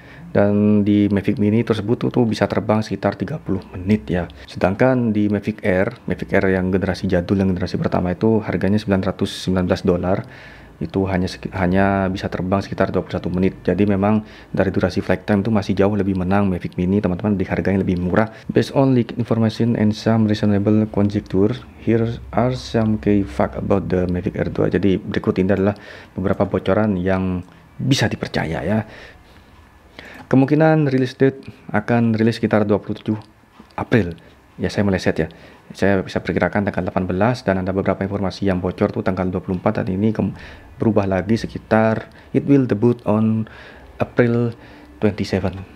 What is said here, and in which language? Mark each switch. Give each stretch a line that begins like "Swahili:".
Indonesian: Dan di Mavic Mini tersebut tuh bisa terbang sekitar 30 menit ya. Sedangkan di Mavic Air yang generasi jadul, yang generasi pertama itu harganya $919. Itu hanya bisa terbang sekitar 21 menit. Jadi memang dari durasi flight time itu masih jauh lebih menang Mavic Mini, teman-teman, di harga yang lebih murah.
English: Based on leaked information and some reasonable conjecture, here are some key facts about the Mavic Air 2.
Indonesian: Jadi berikut ini adalah beberapa bocoran yang bisa dipercaya ya. Kemungkinan rilis date akan rilis sekitar 27 April. Ya, saya meleset ya. Saya bisa perkirakan tanggal 18, dan ada beberapa informasi yang bocor tuh tanggal 24, dan ini berubah lagi sekitar
English: it will debut on April 27.